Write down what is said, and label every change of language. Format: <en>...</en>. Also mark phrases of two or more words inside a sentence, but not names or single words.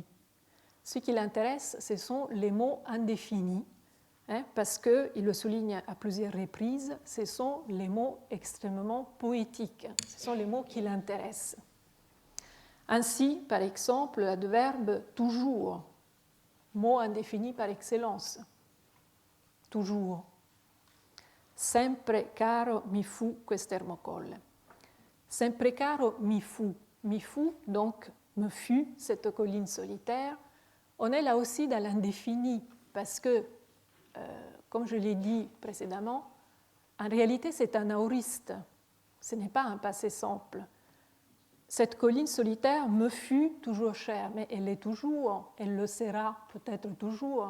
<fr>Ce qui l'intéresse, ce sont les mots indéfinis, parce qu'il le souligne à plusieurs reprises, ce sont les mots extrêmement poétiques, ce sont les mots qui l'intéressent. Ainsi, par exemple, l'adverbe toujours, mot indéfini par excellence, toujours.</fr> <it>Sempre caro mi fu quest'ermocolle. Sempre caro mi fu,</it> <fr>donc me fut cette colline solitaire. On est là aussi dans l'indéfini, parce que, comme je l'ai dit précédemment, en réalité, c'est un aoriste. Ce n'est pas un passé simple. Cette colline solitaire me fut toujours chère, mais elle l'est toujours, elle le sera peut-être toujours.</fr>